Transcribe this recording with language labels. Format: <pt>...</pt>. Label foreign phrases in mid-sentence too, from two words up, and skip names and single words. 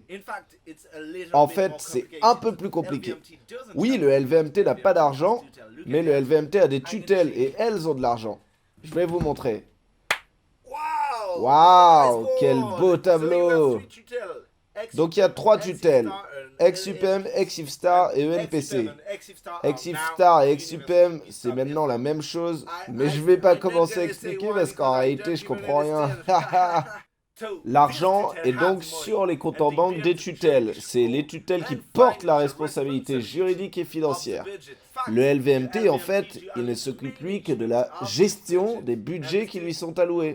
<fr>En fait, c'est un peu plus compliqué. Oui, le LVMT n'a pas d'argent, mais le LVMT a des tutelles et elles ont de l'argent. Je vais vous montrer. Waouh, quel beau tableau! Donc il y a 3 tutelles. Ex-UPM, Ex-IFSTAR et ENPC. Ex-IFSTAR et Ex-UPM, c'est maintenant la même chose, mais je vais pas commencer à expliquer parce qu'en réalité, je comprends rien. L'argent est donc sur les comptes en banque des tutelles. C'est les tutelles qui portent la responsabilité juridique et financière. Le LVMT, en fait, il ne s'occupe lui que de la gestion des budgets qui lui sont alloués.</fr>